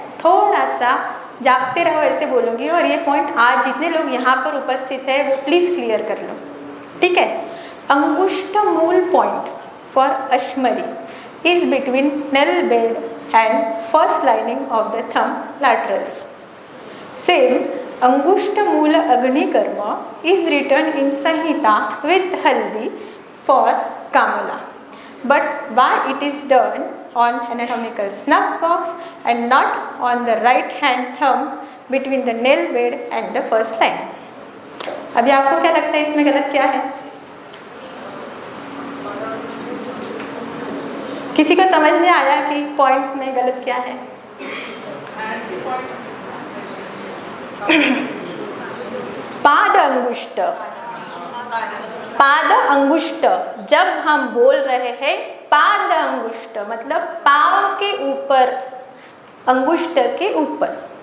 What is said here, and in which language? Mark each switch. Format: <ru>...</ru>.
<hi>थोड़ा सा जागते रहो ऐसे बोलूँगी, और ये पॉइंट आज जितने लोग यहाँ पर उपस्थित है वो प्लीज़ क्लियर कर लो, ठीक है।</hi> <en>अंगुष्ठ मूल point for अश्मरी is between nail bed and first lining of the thumb laterally. Same अंगुष्ठ मूल अग्निकर्म इज रिटन इन संहिता with haldi for Kamala, but why it is done on anatomical snuff box and not on the right hand thumb between the nail bed and the first line?</en> <hi>अभी आपको क्या लगता है इसमें गलत क्या है? किसी को समझ में आया कि पॉइंट में गलत क्या है? पाद अंगुष्ठ, पाद अंगुष्ठ, जब हम बोल रहे हैं पाद अंगुष्ठ मतलब पाँव के ऊपर, अंगुष्ठ के ऊपर।</hi>